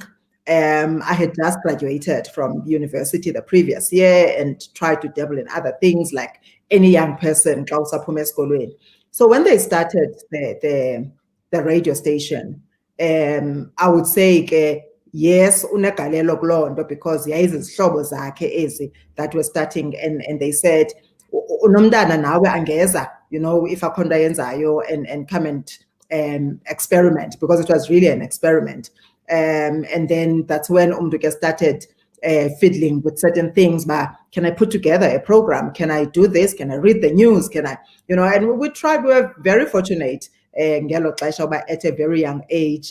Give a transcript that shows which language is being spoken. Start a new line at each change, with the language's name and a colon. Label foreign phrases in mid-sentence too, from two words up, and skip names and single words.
English: I had just graduated from university the previous year and tried to dabble in other things like any young person. So when they started the radio station, I would say yes,
Xhosa: unegalelo kuloo nto, because yayizizihlobo zakhe ezi
English: that were starting, and they said
Xhosa: unomntana nawe angeza, if akho nto ayenzayo,
English: and come and experiment, because it was really an experiment. And then that's when Umduke started fiddling with certain things. But can I put together a program? Can I do this? Can I read the news? Can I, and we tried. We were very fortunate at a very young age.